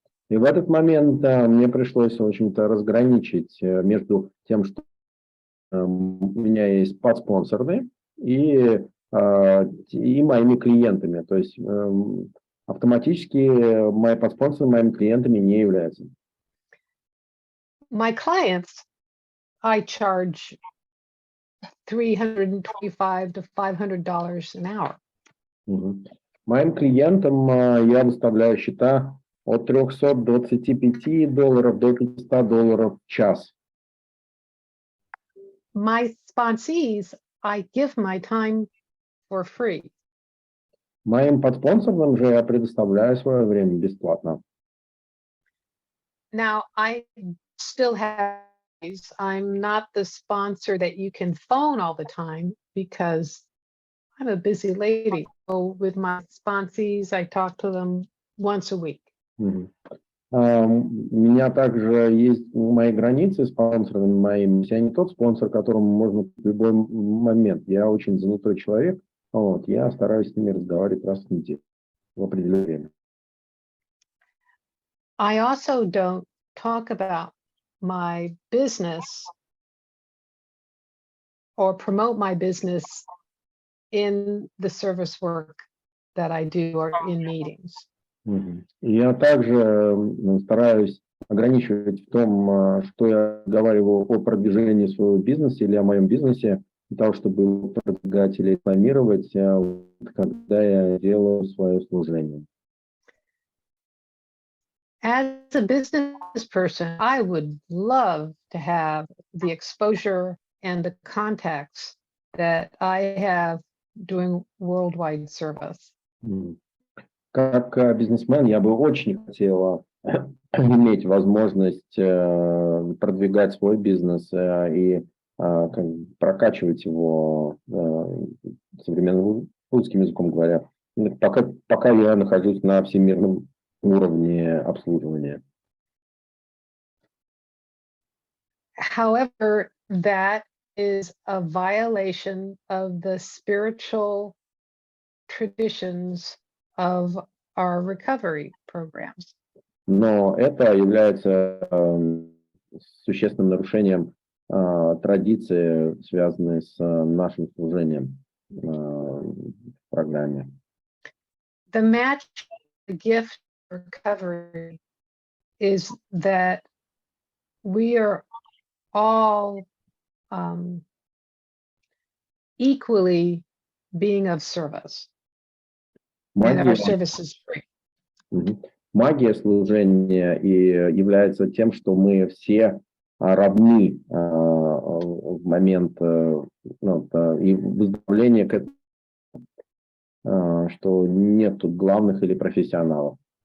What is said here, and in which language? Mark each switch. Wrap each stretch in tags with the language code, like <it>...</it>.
<ru>И в этот момент мне пришлось, в общем-то, разграничить между тем, что у меня есть подспонсоры и моими клиентами. То есть автоматически мои подспонсоры моими клиентами не являются.</ru> <en>My clients, I charge $325 to $500 an hour.</en> <ru>Моим клиентам я выставляю счета от $325 до $500 в час.</ru> <en>My sponsees, I give my time for free.</en> <ru>Моим подспонсорам же я предоставляю свое время бесплатно.</ru> <en>Now, I still have, I'm not the sponsor that you can phone all the time because I'm a busy lady. So with my sponsees, I talk to them once a week.</en> <ru>У меня также есть мои границы с спонсорами моими. Я не тот спонсор, которому можно в любой момент. Я очень занятой человек. Вот, я стараюсь с ними разговаривать раз в неделю в определенное время.</ru> <en>I also don't talk about my business or promote my business in the service work that I do or in meetings.</en> <ru>Я также стараюсь ограничивать в том, что я говорю о продвижении своего бизнеса или о моем бизнесе, для того, чтобы его продвигать или рекламировать, когда я делаю свое служение.</ru> <en>As a business person, I would love to have the exposure and the contacts that I have doing worldwide service.</en> <ru>Как бизнесмен я бы очень хотела иметь возможность продвигать свой бизнес и прокачивать его современным русским языком говоря, пока я нахожусь на всемирном уровне обслуживания.</ru> <en>However, that is a violation of the spiritual traditions of our recovery programs.</en> <ru>Но это является существенным нарушением традиции, связанной с нашим служением в программе.</ru> <en>The match, the gift of recovery is that we are all equally being of service. And our service is free.</en> <ru>Магия служения и является тем, что мы все равны в момент и выздоровления, что нет тут главных или профессионалов.</ru>